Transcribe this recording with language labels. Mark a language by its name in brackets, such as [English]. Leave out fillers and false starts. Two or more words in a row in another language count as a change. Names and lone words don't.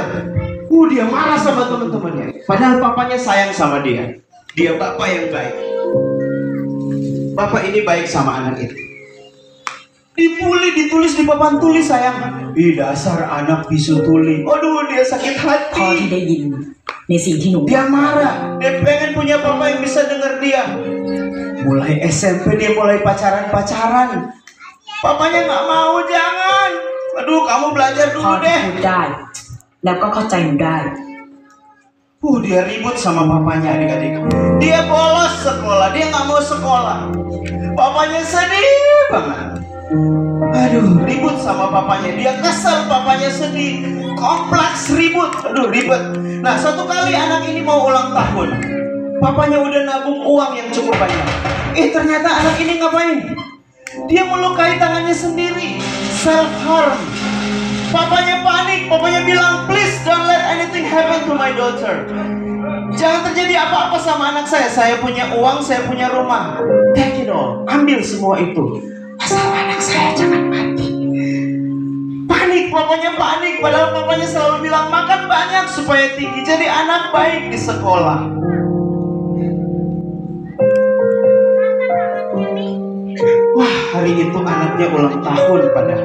[Indonesian] Dia marah sama teman-temannya. Padahal papanya sayang sama dia. Dia bapak yang baik. Bapak ini baik sama anak itu. Dibully, ditulis di papan tulis sayang. Ih, dasar anak bisu tuli. Aduh, dia sakit [Thai] พอ [Indonesian] hati. [Thai] ที่ได้ยินในสิ่งที่หนู [Indonesian] Dia marah. Dia pengen punya papa yang bisa denger dia. Mulai SMP dia mulai pacaran-pacaran. Papanya nggak mau, jangan. Aduh, kamu belajar [Thai] พอ [Indonesian] dulu [Thai] ที่ [Indonesian] deh. [Thai] พูดได้ แล้วก็เข้าใจหนูได้ [Indonesian] Dia ribut sama papanya adik-adik. Dia bolos sekolah, dia nggak mau sekolah. Papanya sedih banget. Aduh, ribut sama papanya. Dia kesel, papanya sedih. Kompleks ribut. Aduh, ribet. Nah, suatu kali anak ini mau ulang tahun. Papanya udah nabung uang yang cukup banyak. Ternyata anak ini ngapain? Dia melukai tangannya sendiri. [English] Self harm. [Indonesian] Papanya panik. Papanya bilang, [English] please don't let anything happen to my daughter. [Indonesian] Jangan terjadi apa-apa sama anak saya. Saya punya uang, saya punya rumah. [English] Take it all. [Indonesian] Ambil semua itu. Asal anak saya jangan mati. Panik, papanya panik. Padahal papanya selalu bilang makan banyak supaya tinggi. Jadi anak baik di sekolah. Wah, hari itu anaknya ulang tahun padahal.